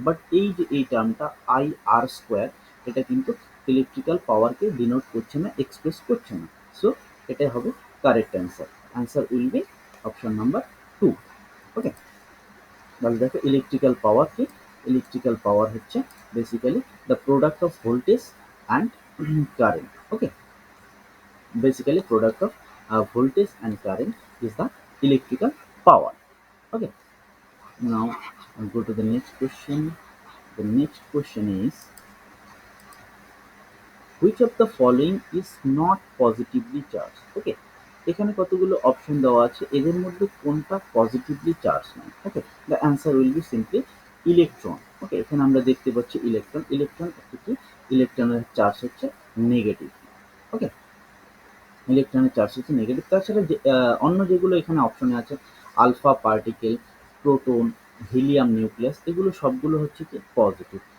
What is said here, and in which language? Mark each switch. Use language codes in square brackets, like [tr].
[bn] But এই যে এই টার্মটা আই আর স্কোয়ার, এটা কিন্তু ইলেকট্রিক্যাল পাওয়ারকে ডিনোট করছে না, এক্সপ্রেস করছে না। [en] so [bn] এটাই হবে [en] Correct answer. Answer will be option number 2। [bn] ওকে, তাহলে দেখো ইলেকট্রিক্যাল পাওয়ার কি, ইলেকট্রিক্যাল পাওয়ার হচ্ছে basically [en] The product of voltage and current. Okay, basically product of voltage and current is the electrical power. Okay, now I'll go to the next question. The next question is which of the following is not positively charged? [bn] Okay, এখানে কতগুলো option দেওয়া আছে, এদের মধ্যে কোনটা positively charge নয়। ওকে, [en] The answer will be simply electron. [bn] ওকে, এখানে আমরা দেখতে পাচ্ছি ইলেকট্রন, ইলেকট্রন কি, ইলেকট্রনের চার্জ হচ্ছে নেগেটিভ। ওকে, ইলেকট্রনের চার্জ হচ্ছে নেগেটিভ। তাছাড়া যে অন্য যেগুলো এখানে অপশনে আছে, alpha particle, proton, helium nucleus, এগুলো সবগুলো হচ্ছে কি পজিটিভ।